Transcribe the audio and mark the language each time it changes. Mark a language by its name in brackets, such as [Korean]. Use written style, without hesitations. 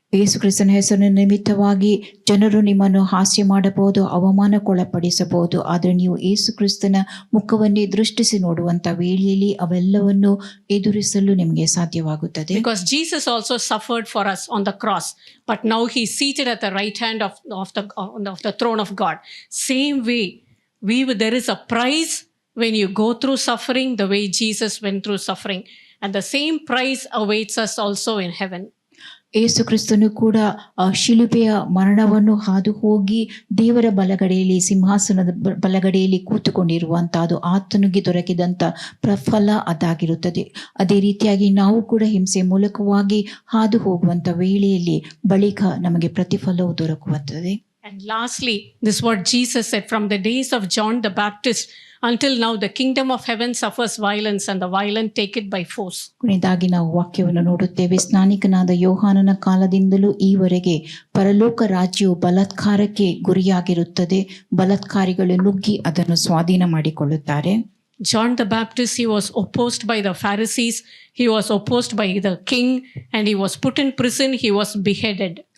[Kannada] ಯೇಸು ಕ್ರಿಸ್ತನ ಹೆಸರಿನ ನಿಮಿತ್ತವಾಗಿ ಜನರು ನಿಮ್ಮನ್ನು ಹಾಸ್ಯ ಮಾಡಬಹುದು, ಅವಮಾನಕ್ಕೊಳಪಡಿಸಬಹುದು, ಆದರೆ ನೀವು ಯೇಸು ಕ್ರಿಸ್ತನ ಮುಖವನ್ನೇ ದೃಷ್ಟಿಸಿ ನೋಡುವಂತ ವೇಳೆಯಲ್ಲಿ ಅವೆಲ್ಲವನ್ನು ಎದುರಿಸಲು ನಿಮಗೆ ಸಾಧ್ಯವಾಗುತ್ತದೆ. [English] Because Jesus also suffered for us on the cross, but now he is seated at the right hand of the throne of God. Same way, there is a prize when you go through suffering the way Jesus went through suffering, and the same prize awaits us also in heaven. [Kannada] ಯೇಸು ಕ್ರಿಸ್ತನು ಕೂಡ ಶಿಲುಬೆಯ ಮರಣವನ್ನು ಹಾದು ಹೋಗಿ ದೇವರ ಬಲಗಡೆಯಲ್ಲಿ, ಸಿಂಹಾಸನದ ಬಲಗಡೆಯಲ್ಲಿ ಕೂತುಕೊಂಡಿರುವಂತಹದ್ದು ಆತನಿಗೆ ದೊರಕಿದಂತ ಪ್ರಫಲ ಅದಾಗಿರುತ್ತದೆ. ಅದೇ ರೀತಿಯಾಗಿ ನಾವು ಕೂಡ ಹಿಂಸೆ ಮೂಲಕವಾಗಿ ಹಾದು ಹೋಗುವಂತ ವೇಳೆಯಲ್ಲಿ ಬಳಿಕ ನಮಗೆ ಪ್ರತಿಫಲವು ದೊರಕುತ್ತದೆ. [English] And lastly, this is what Jesus said, from the days of John the Baptist until now, the kingdom of heaven suffers violence and the violent take it by force. [Kannada] ಕೊನೆಯದಾಗಿ ನಾವು ವಾಕ್ಯವನ್ನು ನೋಡುತ್ತೇವೆ. ಸ್ನಾನಿಕನಾದ ಯೋಹಾನನ ಕಾಲದಿಂದಲೂ ಈವರೆಗೆ ಪರಲೋಕ ರಾಜ್ಯವು ಬಲಾತ್ಕಾರಕ್ಕೆ ಗುರಿಯಾಗಿರುತ್ತದೆ, ಬಲಾತ್ಕಾರಿಗಳು ನುಗ್ಗಿ ಅದನ್ನು ಸ್ವಾಧೀನ ಮಾಡಿಕೊಳ್ಳುತ್ತಾರೆ. [English] John the Baptist, he was opposed by the Pharisees, he was opposed by the king, and he was put in prison, he was beheaded.